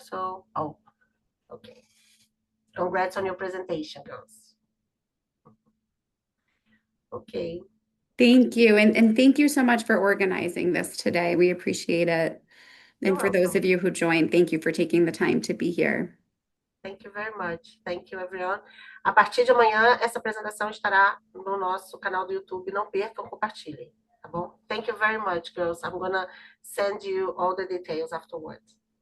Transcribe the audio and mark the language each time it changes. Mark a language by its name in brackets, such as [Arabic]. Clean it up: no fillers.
[English] So, oh, okay. Congrats on your presentation, girls. Okay. Thank you. And thank you so much for organizing this today. We appreciate it. You're And for those welcome. of you who joined, thank you for taking the time to be here. Thank you very much. Thank you, everyone. [Portuguese] A partir de amanhã, essa apresentação estará no nosso canal do YouTube. Não percam, compartilhem, tá bom? [English] Thank you very much, girls. I'm gonna send you all the details afterwards.